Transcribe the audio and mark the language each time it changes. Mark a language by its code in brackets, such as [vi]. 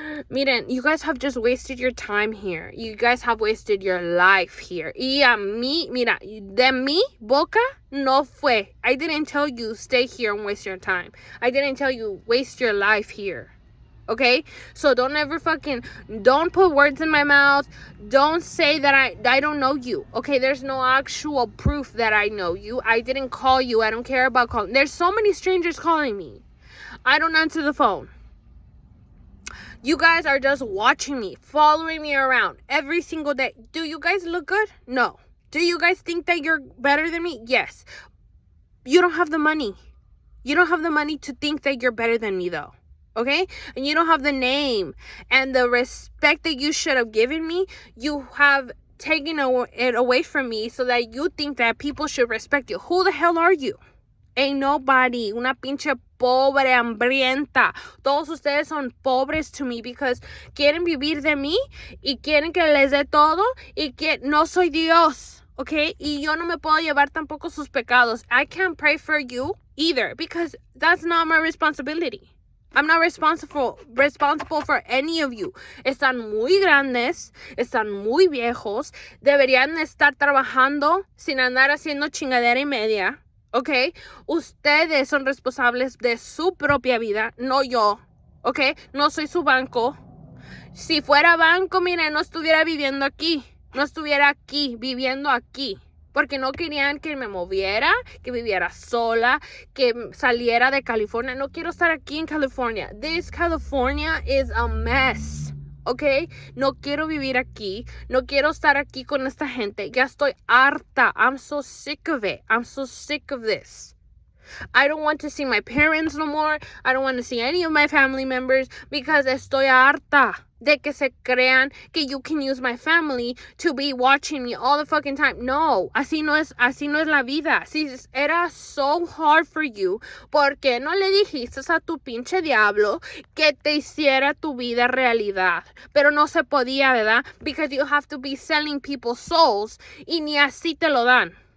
[en] Miren, you guys have just wasted your time here. You guys have wasted your life here. [es] Y a mí, mira, de mi boca no fue. [en] I didn't tell you stay here and waste your time. I didn't tell you waste your life here. Okay? So don't put words in my mouth. Don't say that I don't know you. Okay? There's no actual proof that I know you. I didn't call you. I don't care about calling. There's so many strangers calling me. I don't answer the phone. You guys are just watching me, following me around every single day. Do you guys look good? No. Do you guys think that you're better than me? Yes. You don't have the money. You don't have the money to think that you're better than me, though. Okay? And you don't have the name and the respect that you should have given me. You have taken it away from me so that you think that people should respect you. Who the hell are you? Ain't nobody. [es] Una pinche pobre, hambrienta. Todos ustedes son pobres [en] to me [es] because quieren vivir de mí y quieren que les dé todo y que no soy Dios, okay? Y yo no me puedo llevar tampoco sus pecados. [en] I can't pray for you either because that's not my responsibility. I'm not responsible for any of you. [es] Están muy grandes, están muy viejos, deberían estar trabajando sin andar haciendo chingadera y media. ¿Ok? Ustedes son responsables de su propia vida, no yo. ¿Ok? No soy su banco. Si fuera banco, mire, no estuviera viviendo aquí. No estuviera aquí, viviendo aquí. Porque no querían que me moviera, que viviera sola, que saliera de California. No quiero estar aquí en California. [en] This California is a mess. [es] ¿Ok? No quiero vivir aquí. No quiero estar aquí con esta gente. Ya estoy harta. [en] I'm so sick of it. I'm so sick of this. I don't want to see my parents no more. I don't want to see any of my family members because [es] estoy harta de que se crean que [en] you can use my family to be watching me all the fucking time. [es] No, así no es la vida. Si era [en] so hard for you, [es] ¿por qué no le dijiste a tu pinche diablo que te hiciera tu vida realidad? Pero no se podía, ¿verdad? [en] Because you have to be selling people's souls [es] y ni así te lo dan.